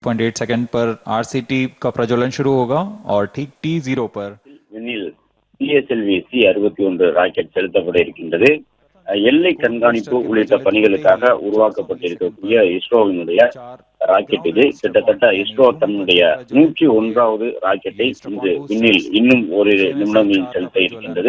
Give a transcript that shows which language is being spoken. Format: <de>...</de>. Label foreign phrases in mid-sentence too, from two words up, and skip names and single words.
<hi>0.8 सेकंड पर आरसीटी का प्रज्वलन शुरू होगा और ठीक T0 पर</hi> <ta>விண்ணில் PSLV C-61 ராக்கெட் செலுத்தப்பட இருக்கின்றது. எல்லை கண்காணிப்பு உள்ளிட்ட பணிகளுக்காக உருவாக்கப்பட்டிருக்கக்கூடிய இஸ்ரோவினுடைய ராக்கெட் இது. கிட்டத்தட்ட இஸ்ரோ தன்னுடைய 101வது ராக்கெட்டை இன்று விண்ணில் இன்னும் ஒரு நிமிடங்களில் செலுத்த இருக்கின்றது.</ta>